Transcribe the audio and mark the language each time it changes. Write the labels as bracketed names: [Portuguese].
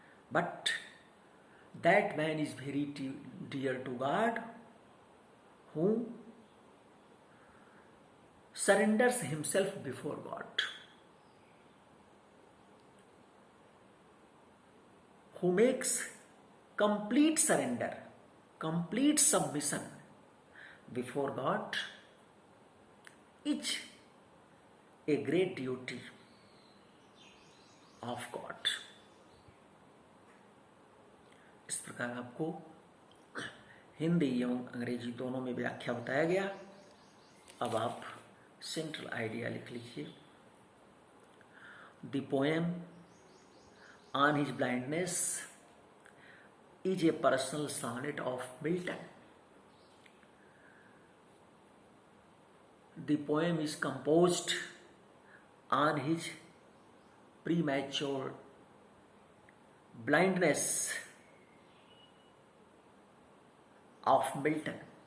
[English] But that man is very dear to God, who surrenders himself before God, who makes complete surrender, complete submission before God, is a great duty of God. [Hindi] इस प्रकार आपको हिंदी एवं अंग्रेजी दोनों में व्याख्या बताया गया। अब आप सेंट्रल आइडिया लिख लीजिए। [English] The poem on his blindness is a personal sonnet of Milton. The poem is composed on his premature blindness of Milton.